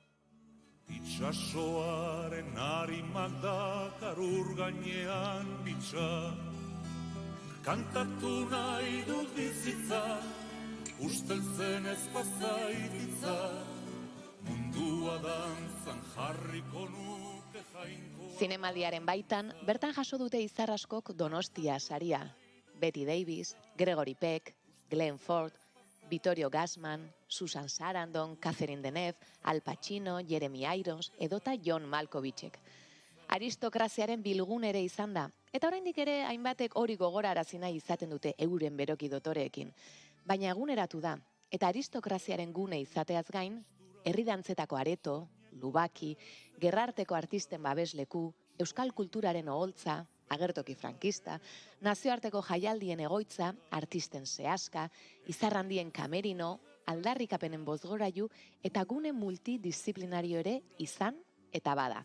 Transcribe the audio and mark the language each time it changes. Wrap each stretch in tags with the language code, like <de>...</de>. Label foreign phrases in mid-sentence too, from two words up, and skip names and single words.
<eu>Itxasoaren harimak dakar ur gainean bitxa, kantatu nahi dut bizitza, usteltzen ez pazaititza, mundua dantzan jarriko nuke jainko. Zinemaldiaren baitan, bertan jaso dute izar askok Donostia saria. Betty Davis, Gregory Peck, Glenn Ford, Vittorio Gassman, Susan Sarandon, Catherine Deneuve, Al Pacino, Jeremy Irons, edota John Malkovichek. Aristokraziaren bilgun ere izan da, eta oraindik ere hainbatek hori gogorarazi nahi izaten dute euren beroki dotoreekin. Baina eguneratu da, eta aristokraziaren gune izateaz gain, herri dantzetako areto, lubaki, gerrarteko artisten babesleku, euskal kulturaren oholtza, agertoki frankista, nazioarteko jaialdien egoitza, artisten sehaska, izarrandien kamerino, aldarrikapenen bozgorailu eta gune multidisziplinario ere izan eta bada.</eu>